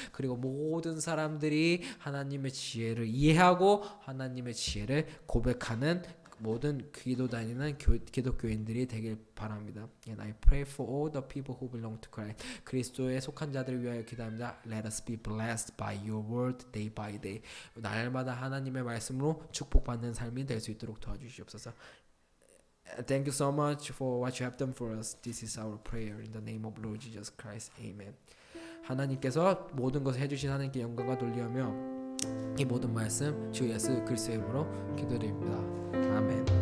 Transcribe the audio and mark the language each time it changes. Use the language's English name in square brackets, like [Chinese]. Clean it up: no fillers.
[Korean] 그리고 모든 사람들이 하나님의 지혜를 이해하고 하나님의 지혜를 고백하는 모든 기도 다니는 기독교인들이 되길 바랍니다. [English] And I pray for all the people who belong to Christ. [Korean] 그리스도에 속한 자들을 위하여 기도합니다. [English] Let us be blessed by your word day by day. [Korean] 날마다 하나님의 말씀으로 축복받는 삶이 될 수 있도록 도와주시옵소서. [English] Thank you so much for what you have done for us. This is our prayer in the name of Lord Jesus Christ. Amen. [Korean] 하나님께서 모든 것을 해주신 하나님께 영광과 돌리하며 이 모든 말씀 주 예수 그리스도의 이름으로 기도드립니다. 아멘.